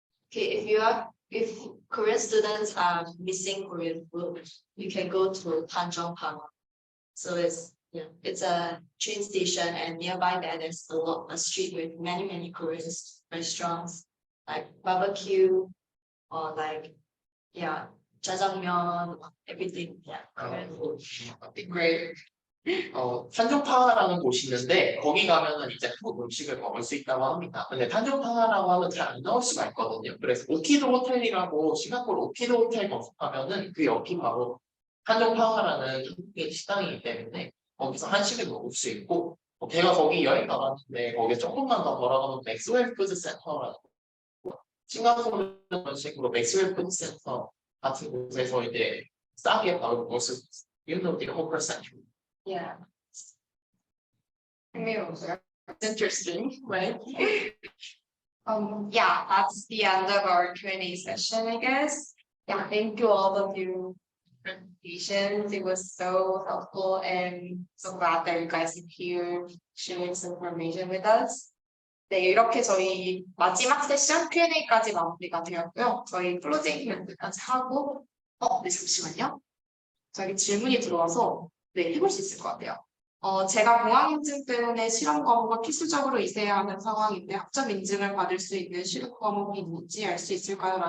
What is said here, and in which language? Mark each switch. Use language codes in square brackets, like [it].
[en] Okay, if Korean students are missing Korean food, you can go to Tanjong Pagar. So it's a train station, and nearby that there's a street with many Korean restaurants like barbecue or like jjajangmyeon, everything. Korean food. Great. [ko] 탄종파라는 곳이 있는데 거기 가면은 이제 한국 음식을 먹을 수 있다고 합니다. 근데 탄종파라고 하면 잘 안 나올 수가 있거든요. 그래서 오키도 호텔이라고 싱가포르 오키도 호텔 검색하면은 그 옆이 바로 탄종파라는 한국인 식당이기 때문에 거기서 한식을 먹을 수 있고, 제가 거기 여행 가봤는데 거기에 조금만 더 걸어가면 맥스웰 푸드 센터라고, 싱가포르 그런 식으로 맥스웰 푸드 센터 같은 곳에서 이제 싸게 밥을 먹을 수 있어요. [en] You know the whole percentage. Yeah. It's interesting, right? Yeah, that's the end of our Q&A session, I guess. Yeah, thank you all of you for your presentations. It was so helpful and so glad that you guys are here sharing some information with us. [ko] 네, 이렇게 저희 마지막 세션 Q&A까지 마무리가 되었고요. 저희 클로징 멘트까지 하고, 네, 잠시만요. 저기 질문이 들어와서 네, 해볼 수 있을 것 같아요. 제가 공학 인증 때문에 실험 과목을 필수적으로 있어야 하는 상황인데 학점 인증을 받을 수 있는 실험 과목이 있는지 알 수 있을까요?